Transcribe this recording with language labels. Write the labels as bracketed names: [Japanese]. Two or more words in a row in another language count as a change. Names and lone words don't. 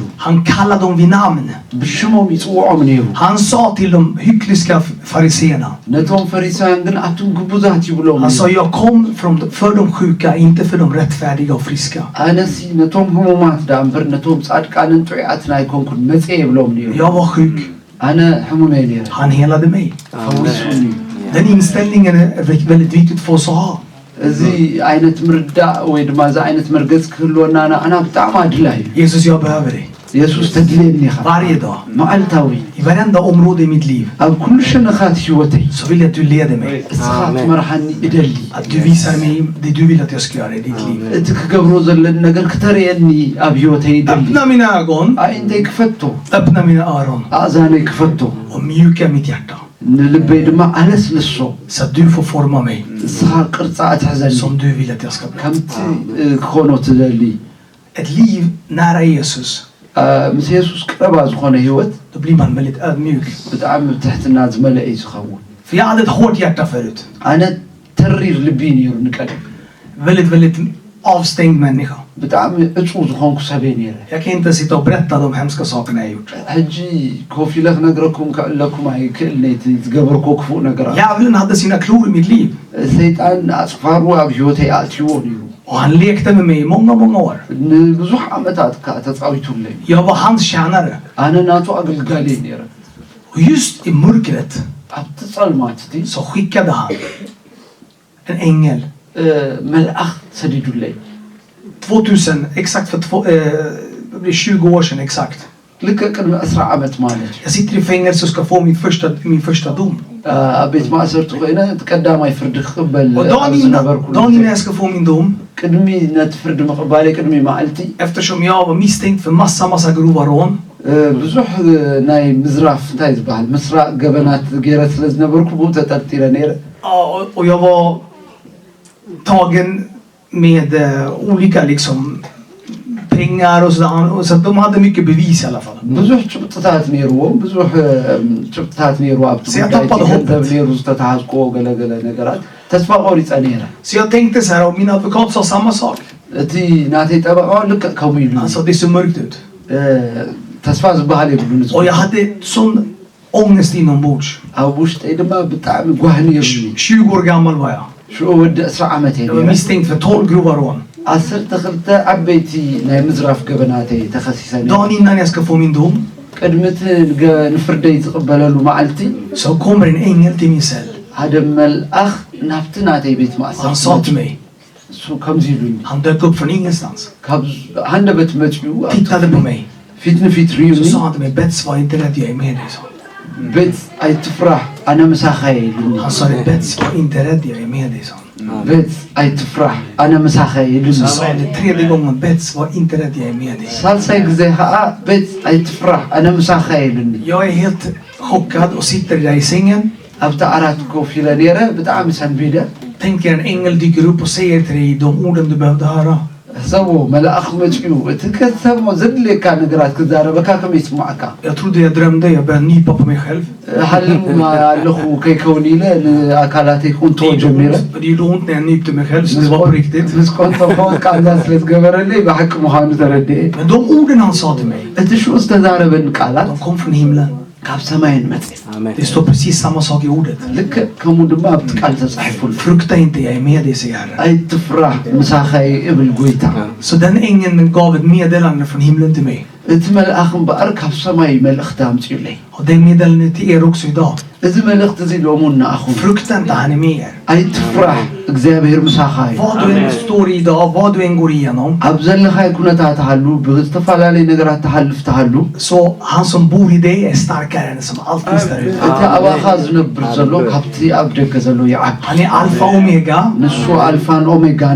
[Swedish] Han kallade dem vid namn. [Tigrinya] ብሽሞም ይፅውዖም ነይሩ [Swedish] Han sa till de hyckliska fariseerna. [Tigrinya] ነቶም ፈሪሳውያን ግን ኣቱም ግቡዛት ይብሎም [Swedish] Han sa, jag kom för de sjuka, inte för de rättfärdiga och friska. [Tigrinya] ኣነሲ ነቶም ህሙማት ዳ እምበር ነቶም ጻድቃንን ጥዑያትን ኣይኮንኩን መጽ ይብሎም ነይሩ [Swedish] Jag var sjuk. [Tigrinya] ኣነ ሕሙመ ነይረ [Swedish] Han helade mig. [Tigrinya] ፈውሱኒ [Swedish] Den inställningen är väldigt viktigt för oss att ha. [Tigrinya] እዚ ዓይነት ምርዳእ ወይ ድማ እዚ ዓይነት መርገጽ ክህልወና ኣና ብጣዕሚ ኣድላይ [Swedish] Jesus, jag behöver dig. [Tigrinya] ኢየሱስ ተድልየኒ ኢኻ [Swedish] Varje dag. [Tigrinya] መዓልታዊ [Swedish] I varenda område i mitt liv. [Tigrinya] ኣብ ኩሉ ሸነኻት ህይወተይ [Swedish] Så vill jag att du leder mig. [Tigrinya] እስኻ ትመርሓኒ እደሊ [Swedish] Att du visar mig det du vill att jag ska göra i ditt liv. [Tigrinya] እቲ ክገብሮ ዘለኒ ነገር ክተርእየኒ ኣብ ህይወተይ እደሊ [Swedish] Öppna mina ögon. [Tigrinya] ኣዒንተይ ክፈቶ [Swedish] Öppna mina öron. [Tigrinya] ኣእዛነይ ክፈቶ [Swedish] Och mjuka mitt hjärta. [Tigrinya] ንልበይ ድማ ኣለስልሶ [Swedish] Så att du får forma mig. [Tigrinya] እስኻ ቅርጻ እትሕዘኒ [Swedish] Som du vill att jag ska bli. [Tigrinya] ከምቲ ክኾኖ ትደሊ [Swedish] Ett liv nära Jesus. [Tigrinya] ምስ ኢየሱስ ቅረባ ዝኾነ ህይወት [Swedish] Då blir man väldigt ödmjuk. [Tigrinya] ብጣዕሚ ብትሕትና ዝመልአ እዩ ዝኸውን [Swedish] För jag hade ett hårt hjärta förut. [Tigrinya] ኣነ ተሪር ልቢ ነይሩ ንቀደም [Swedish] Väldigt avstängd människa. [Tigrinya] ብጣዕሚ ዕፁ ዝኾንኩ ሰብ ነይረ [Swedish] Jag kan inte sitta och berätta de hemska sakerna jag gjort. [Tigrinya] ሕጂ ኮፍ ኢለ ክነግረኩም ክእለኩም ኣይክእልነይቲ ዝገበርኮ ክፉእ ነገራት [Swedish] Djävulen hade sina klor i mitt liv. [Tigrinya] ሰይጣን ኣፅፋሩ ኣብ ህይወተይ ኣእትይዎ ነይሩ [Swedish] Och han lekte med mig i många år. [Tigrinya] ንብዙሕ ዓመታት ከዓ ተፃዊቱለይ [Swedish] Jag var hans tjänare. [Tigrinya] ኣነ ናቱ ኣገልጋሊ ነይረ [Swedish] Och just i mörkret [Tigrinya] ኣብቲ ጸልማት እቲ [Swedish] så skickade han en ängel. [Tigrinya] መልኣኽ ሰዲዱለይ [Swedish] 2000, exakt för det blir 20 år sedan exakt. [Tigrinya] ልክዕ ቅድሚ 10 ዓመት ማለት እዩ [Swedish] Jag sitter i fängelse och ska få min första dom. [Tigrinya] ኣብ ቤት ማእሰርቲ ኮይነ ቀዳማይ ፍርዲ ክቕበል [Swedish] Och dagen innan jag ska få min dom, [Tigrinya] ቅድሚ ነቲ ፍርዲ ምቕባለይ ቅድሚ መዓልቲ [Swedish] eftersom jag var misstänkt för massa grova rån, [Tigrinya] ብዙሕ ናይ ምዝራፍ እንታይ ዝበሃል ምስራቅ ገበናት ገይረ ስለ ዝነበርኩ ብኡ ተጠርጢረ ነይረ [Swedish] och jag var tagen med olika liksom pengar och sådär, så att de hade mycket bevis i alla fall. [Tigrinya] ብዙሕ ጭብጥታት ነይርዎም ብዙሕ ጭብጥታት ነይሩ ኣብቲ ገንዘብ ነይሩ ዝተተሓዝቆ ገለገለ ነገራት ተስፋ ቆሪፀ ነይረ [Swedish] Så jag tänkte så här, och min advokat sa samma sak. [Tigrinya] እቲ ናተይ ጠበቃ ልክዕ ከምኡ ኢሉ [Swedish] Han sa, det ser mörkt ut. [Tigrinya] ተስፋ ዝበሃል የብሉን [Swedish] Och jag hade sån ångest inombords. [Tigrinya] ኣብ ውሽጠይ ድማ ብጣዕሚ ጓህ ነይሩ [Swedish] 20 år gammal var jag. [Tigrinya] ሽዑ ወዲ 10 ዓመት [Swedish] Jag var misstänkt för 12 grova rån. [Tigrinya] 12 ዓበይቲ ናይ ምዝራፍ ገበናተይ ተኸሲሰ [Swedish] Dagen innan jag ska få min dom, [Tigrinya] ቅድሚ እቲ ንፍርደይ ዝቕበለሉ መዓልቲ [Swedish] så kommer en ängel till min cell. [Tigrinya] ሓደ መልኣኽ ናብቲ ናተይ ቤት [Swedish] Han [Tigrinya] ማእሰር [Swedish] sa till mig, [Tigrinya] ከምዚ ኢሉኝ [Swedish] han dök upp från ingenstans. [Tigrinya] ካብ ሃንደበት መፅኡ [Swedish] Tittade på mig. [Tigrinya] ፊት ንፊት [Swedish] Så [Tigrinya] ርዩኒ [Swedish] sa han till mig, Bets, var inte rädd, jag är med dig. [Tigrinya] ቤት ኣይትፍራሕ ኣነ ምሳኻ ኢሉኒ [Swedish] Han sa det, Bets, var inte rädd, jag är med dig. [Tigrinya] ቤት ኣይትፍራሕ ኣነ ምሳኻ ኢሉኒ [Swedish] Så sa han det 3:e gången, Bets, var inte rädd, jag är med dig. [Tigrinya] ሳልሳይ ግዜ ከዓ ቤት ኣይትፍራሕ ኣነ ምሳኻ ኢሉኒ [Swedish] Jag är helt chockad och sitter där i sängen. [Tigrinya] ኣብቲ ዓራት ኮፍ ኢለ ነይረ ብጣዕሚ ሰንቢደ [Swedish] Tänker en ängel dyker upp och säger till dig de orden du behövde höra. [Tigrinya] ሰቦ መልኣኽ መፅኡ እቲ ከተሰሞ ዘድልየካ ነገራት ክዛረበካ ከመይ ይስማዓካ [Swedish] Jag trodde jag drömde, jag började nypa på mig själv. [Tigrinya] ሓልም ኣለኹ ከይከውን ኢለ ንኣካላተይ ቁንቶ ጀሚረ [Swedish] Det gjorde ont när jag nypte mig själv, så det var på riktigt. [Tigrinya] ምስ ቆንቶ ከወት ቃንዛ ስለ ዝገበረለይ ብሓቂ ምዃኑ ተረድየ [Swedish] Men de orden han sa till mig, [Tigrinya] እቲ ሽዑ ዝተዛረበኒ ቃላት [Swedish] de kom från himlen. [Tigrinya] ካብ ሰማይን መፅእ [Swedish] Det står precis samma sak i ordet. [Tigrinya] ልክዕ ከምኡ ድማ ኣብቲ ቃል ተፃሒፉሉ [Swedish] Frukta inte, jag är med dig, säger Herren. [Tigrinya] ኣይትፍራሕ ምሳኸይ እብል ጎይታ [Swedish] Så den ängeln gav ett meddelande från himlen till mig. [Tigrinya] እቲ መልኣኽ እምበኣር ካብ ሰማይ መልእኽቲ ኣምፅዩለይ [Swedish] Och det meddelandet till er också idag. [Tigrinya] እዚ መልእኽቲ እዚ ሎሙ ንኣኹም [Swedish] Frukta inte, han är med er. [Tigrinya] ኣይትፍራሕ እግዚኣብሔር ምሳኻ እዩ [Swedish] Vad du än står i idag, vad du än går igenom, [Tigrinya] ኣብ ዘለኻይ ኩነታት ተሃሉ ብዝተፈላለዩ ነገራት ተሃልፍ ተሃሉ [Swedish] så han som bor i dig är starkare än som allt finns där ute. [Tigrinya] እቲ ኣባኻ ዝነብር ዘሎ ካብቲ ኣብ ደገ ዘሎ ይዓቢ [Swedish] Han är alfa och omega. [Tigrinya] ንሱ ኣልፋን ኦሜጋን እዩ